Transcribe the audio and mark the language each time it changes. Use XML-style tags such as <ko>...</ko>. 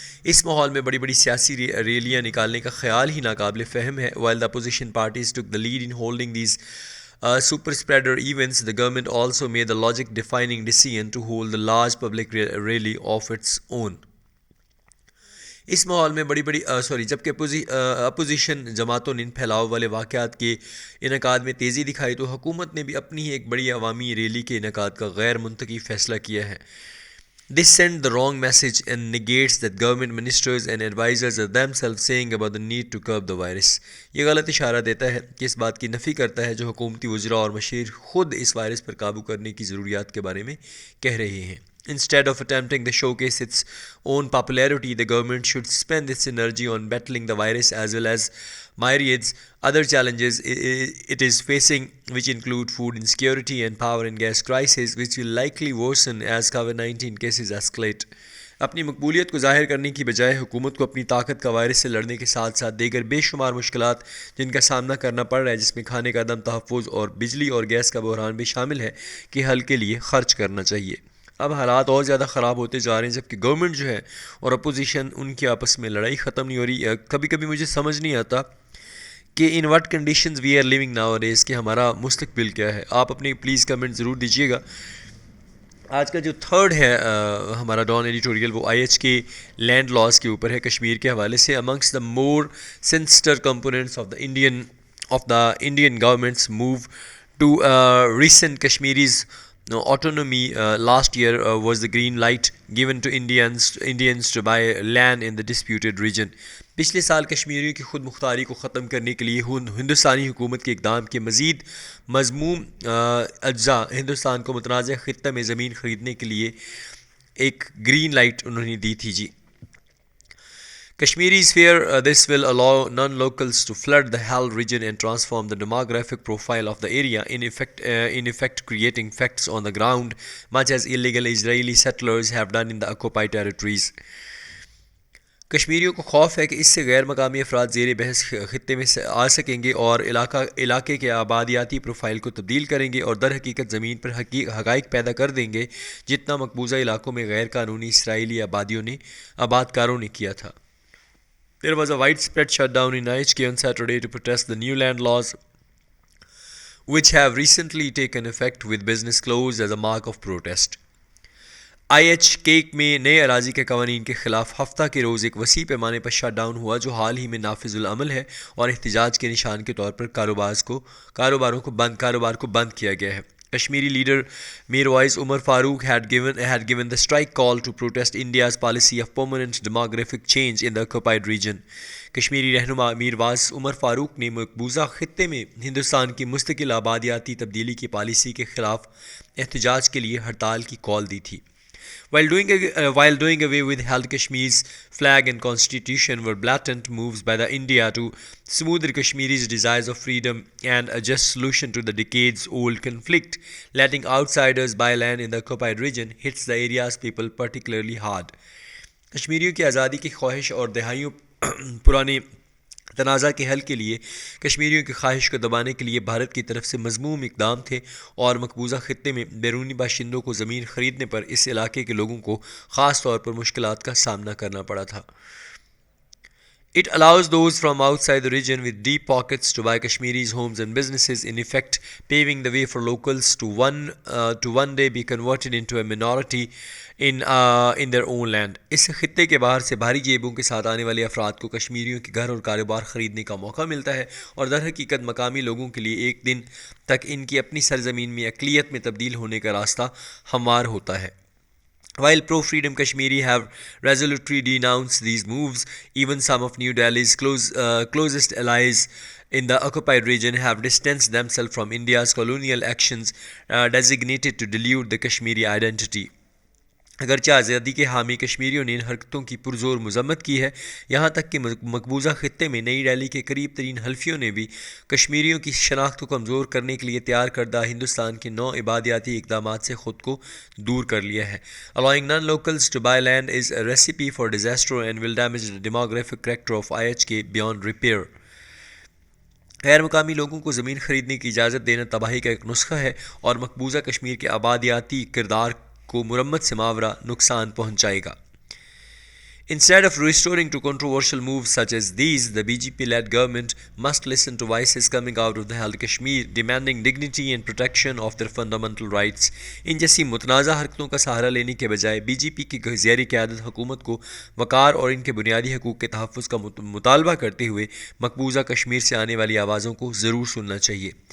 <ur>اس ماحول میں بڑی بڑی سیاسی ریلیاں نکالنے کا خیال ہی ناقابل فہم ہے.</ur> <en>While the opposition parties took the lead in holding these super spreader events, the government also made the logic defining decision to hold the large public rally of its own.</en> <ur>اس ماحول میں جبکہ اپوزیشن جماعتوں نے ان پھیلاؤ والے واقعات کے انعقاد میں تیزی دکھائی تو حکومت نے بھی اپنی ہی ایک بڑی عوامی ریلی کے انعقاد کا غیر منطقی فیصلہ کیا ہے.</ur> <en>This sends the wrong message and negates that government ministers and advisors are themselves saying about the need to curb the virus.</en> <ur>یہ غلط اشارہ دیتا ہے کہ اس بات کی نفی کرتا ہے جو حکومتی وزراء اور مشیر خود اس وائرس پر قابو کرنے کی ضروریات کے بارے میں کہہ رہے ہیں.</ur> <en>Instead of attempting to showcase its own popularity, the government should spend its energy on battling the virus as well as myriad other challenges it is facing, which include food insecurity and power and gas crisis, which will likely worsen as COVID-19 cases escalate.</en> <ur>اپنی مقبولیت کو ظاہر کرنے کی بجائے حکومت کو اپنی طاقت کا وائرس سے لڑنے کے ساتھ ساتھ دیگر بے شمار مشکلات جن کا سامنا کرنا پڑ رہا ہے جس میں کھانے کا عدم تحفظ اور بجلی اور گیس کا بحران بھی شامل ہے کہ حل کے لیے خرچ کرنا چاہیے. اب حالات اور زیادہ خراب ہوتے جا رہے ہیں جبکہ گورنمنٹ جو ہے اور اپوزیشن ان کی آپس میں لڑائی ختم نہیں ہو رہی. کبھی کبھی مجھے سمجھ نہیں آتا کہ</ur> <en>in what conditions we are living nowadays</en> <ur>کہ ہمارا مستقبل کیا ہے. آپ اپنی پلیز کمنٹ ضرور دیجیے گا. آج کا جو تھرڈ ہے ہمارا ڈان ایڈیٹوریل وہ آئی ایچ کے لینڈ لاز کے اوپر ہے کشمیر کے حوالے سے.</ur> <en>Amongst the more sinister components of the Indian government's move to rescind Kashmiris autonomy last year was the green light given to Indians to buy land in the disputed region.</en> <ur>پچھلے سال کشمیریوں کی خود مختاری کو ختم کرنے کے لیے ہندوستانی حکومت کے اقدام کے مزید مضموم اجزاء ہندوستان کو متنازع خطہ میں زمین خریدنے کے لیے ایک گرین لائٹ انہوں نے دی تھی جی.</ur> <en>Kashmiris fear this will allow non-locals to flood the Hal region and transform the demographic profile of the area, in effect creating facts on the ground, much as illegal Israeli settlers have done in the occupied territories.</en> <ur>کشمیریوں کو خوف ہے کہ اس سے غیر مقامی افراد زیر بحث خطے میں آ سکیں گے اور علاقے کے آبادیاتی پروفائل کو تبدیل کریں گے اور در حقیقت زمین پر حقائق پیدا کر دیں گے جتنا مقبوضہ علاقوں میں غیر قانونی اسرائیلی آباد کاروں نے کیا تھا.</ur> <en>There was a widespread shutdown in IHK on Saturday to protest the new land laws, which have recently taken effect with business closed as a mark of protest.</en> <ur>IHK میں نئے اراضی کے قوانین کے خلاف ہفتہ کے روز ایک وسیع پیمانے پر شٹ ڈاؤن ہوا جو حال ہی میں نافذ العمل ہے اور احتجاج کے نشان کے طور پر کاروبار کو بند کیا گیا ہے. Kashmiri leader</ur> <en>Mirwaiz Umar Farooq had given the strike call to protest India's policy of permanent demographic change in the occupied region.</en> <ur>Kashmiri رہنما میروائز عمر فاروق نے مقبوضہ خطے میں ہندوستان کی مستقل آبادیاتی تبدیلی کی پالیسی کے خلاف احتجاج کے لیے ہڑتال کی کال دی تھی.</ur> <en>While doing away with held Kashmir's flag and constitution were blatant moves by the India to smother Kashmiri's desires of freedom and a just solution to the decades-old conflict, letting outsiders buy land in the occupied region hits the area's people particularly hard.</en> <ur>کشمیریوں کی آزادی کی خواہش اور دہائیوں پرانے تنازع کے حل کے لیے کشمیریوں کی خواہش کو دبانے کے لیے بھارت کی طرف سے مذموم اقدام تھے اور مقبوضہ خطے میں بیرونی باشندوں کو زمین خریدنے پر اس علاقے کے لوگوں کو خاص طور پر مشکلات کا سامنا کرنا پڑا تھا.</ur> <en>It allows those from outside the region with deep pockets to buy Kashmiri's homes and businesses, in effect paving the way for locals to one day be converted into a minority in their own land.</en> <ur>اس خطے کے باہر سے بھاری جیبوں کے ساتھ آنے والے افراد کو کشمیریوں کے گھر اور کاروبار خریدنے کا موقع ملتا ہے اور در حقیقت مقامی لوگوں کے لیے ایک دن تک ان کی اپنی سرزمین میں اقلیت میں تبدیل ہونے کا راستہ ہموار ہوتا ہے.</ur> <en>While pro-freedom Kashmiri have resolutely denounced these moves, even some of New Delhi's closest allies in the occupied region have distanced themselves from India's colonial actions designated to dilute the Kashmiri identity.</en> <ur>اگرچہ آزادی کے حامی کشمیریوں نے ان حرکتوں کی پرزور مذمت کی ہے، یہاں تک کہ مقبوضہ خطے میں نئی دہلی کے قریب ترین حلفیوں نے بھی کشمیریوں کی شناخت کو کمزور کرنے کے لیے تیار کردہ ہندوستان کے نو عبادیاتی اقدامات سے خود کو دور کر لیا ہے.</ur> <en>Allowing non-locals to buy land is a recipe for disaster and will damage the demographic character of IHK beyond repair.</en> <ur>غیر مقامی لوگوں کو زمین خریدنے کی اجازت دینا تباہی کا ایک نسخہ ہے اور مقبوضہ کشمیر کے آبادیاتی کردار کو مرمت سے ماورا نقصان پہنچائے گا.</ur> <en>Instead of restoring to controversial moves such as these, the BJP-led government must listen to voices coming out of the held Kashmir demanding dignity and protection of their fundamental rights.</en> <ur>ان جیسی متنازع حرکتوں کا سہارا لینے کے بجائے بی جے پی کی زیر قیادت حکومت کو وقار اور ان کے بنیادی حقوق کے تحفظ کا مطالبہ کرتے ہوئے مقبوضہ کشمیر سے آنے والی آوازوں کو ضرور سننا چاہیے.</ur>